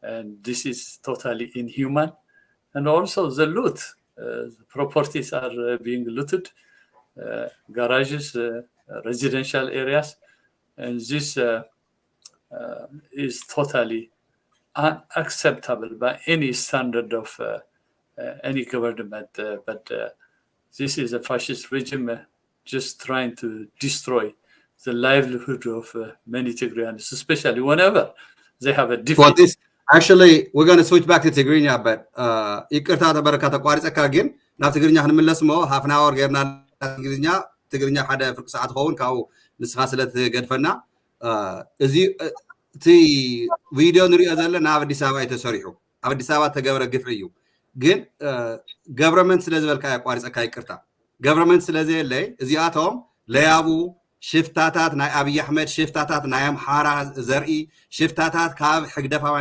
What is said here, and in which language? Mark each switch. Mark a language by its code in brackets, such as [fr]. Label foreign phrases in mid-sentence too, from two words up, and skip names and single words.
[en] and this is totally inhuman. And also the loot, properties are being looted, garages, residential areas, and this is totally unacceptable by any standard of any government. But this is a fascist regime just trying to destroy the livelihood of many Tigrayans, especially whenever they have a For defeat. this, actually, we're going to switch back to Tigrinya, but [ti] ይቅርታ ተበረካተ ቋሪፀካ ግን ናብ ትግርኛ ክንምለስ ሞ [en] half an hour [ti] ጌርና ትግርኛ ሓደ ፍርቂ ሰዓት ኸውን ካብኡ ንስኻ ስለትገድፈና እዚ እቲ ቪድዮ ንሪኦ ዘለና ኣብ ኣዲስ ኣበባ እዩ ተሰሪሑ ኣብ ኣዲስ ኣበባ ተገብረ ግፍዒ እዩ ግን ገቨርንመንት ስለ ዝበልካ ቋሪፀካ ይቅርታ ገቨርንመንት ስለ ዘየለይ እዚኣቶም ለያቡ ሽፍታታት ናይ ኣብይ ኣሕመድ ሽፍታታት ናይ ኣምሓራ ዘርኢ ሽፍታታት ካብ ሕግደፋውያን